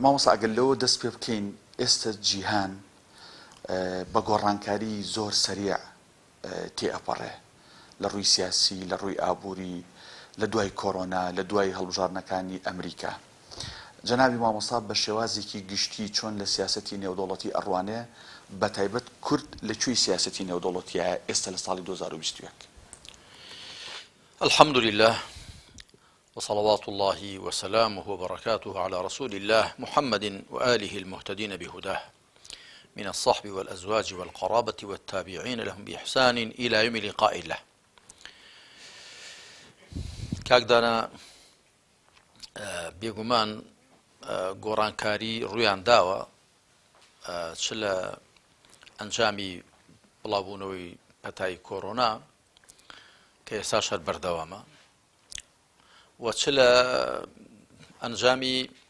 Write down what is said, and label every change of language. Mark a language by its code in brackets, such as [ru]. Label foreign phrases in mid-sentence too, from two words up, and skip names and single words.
[ckb] مامۆستا ئەگەر لەوە دەست پێ بکەین، ئێستا جیهان بە گۆڕانکاری زۆر سەریع تێئەپەڕێ لە ڕووی سیاسی، لە ڕووی ئابووری، لە دوای کۆڕۆنا، لە دوای هەڵبژاردنەکانی ئەمریکا. جەنابی مامۆستا بە شێوازێکی گشتی چۆن لە سیاسەتی نێودەوڵەتی ئەڕوانێ، بە تایبەت کورد لەکوێی سیاسەتی نێودەوڵەتیە ئێستا لە ساڵی 2021؟ [ar] الحمد لله وصلوات الله وسلامه وبركاته على رسول الله محمد وآله المهتدين بهداه من الصحب والأزواج والقرابة والتابعين لهم بإحسان إلى يوم لقاء الله. [ckb] كاكدانا بيقومان گۆڕانکاری ڕوویان داوە چ لە ئەنجامی بڵاوبوونەوەی پەتای کۆڕۆنا کە ئێستاش هەر بەردەوامە، و چ لە ئەنجامی